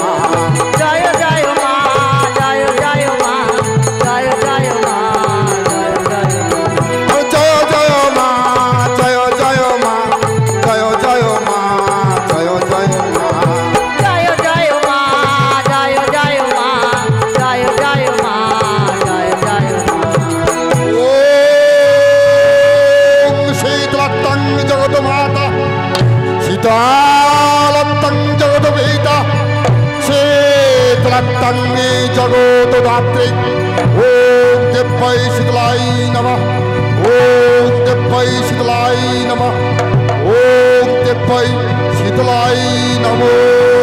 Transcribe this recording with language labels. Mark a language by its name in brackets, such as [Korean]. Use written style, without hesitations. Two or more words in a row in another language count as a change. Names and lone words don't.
[Bangla] জয় জয় মা জয় জয় মা জয় জয় মা জয় জয় মা। জয় জয় মা জয় জয় মা জয় জয় মা জয় জয় মা। জয় জয় মা জয় জয় মা জয় জয় মা জয় জয় মা। [Sanskrit] ওম শীতলত্তং জগত মাতা শীতলত্তং জগত পিতা শীতলত্তং জগত ধাত্রী। ওম দেব্যৈ শীতলাই নমঃ ওম দেব্যৈ শীতলাই নমঃ ওম দেব্যৈ শীতলাই নমঃ।